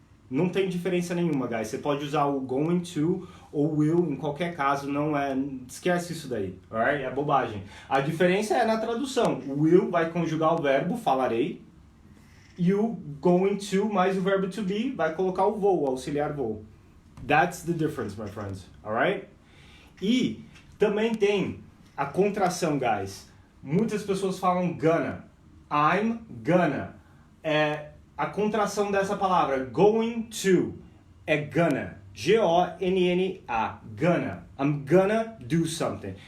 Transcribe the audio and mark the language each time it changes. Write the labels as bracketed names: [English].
[Portuguese] Não tem diferença nenhuma, guys. Você pode usar o going to ou will em qualquer caso, esquece isso daí, alright? É bobagem. A diferença é na tradução. O will vai conjugar o verbo falarei e o going to mais o verbo to be vai colocar o vou, o auxiliar vou. [English] That's the difference, my friends, alright? [Portuguese] E também tem a contração, guys. Muitas pessoas falam gonna. [English] I'm gonna. [Portuguese] A contração dessa palavra, going to, é gonna. G-O-N-N-A, gonna. [English] I'm gonna do something.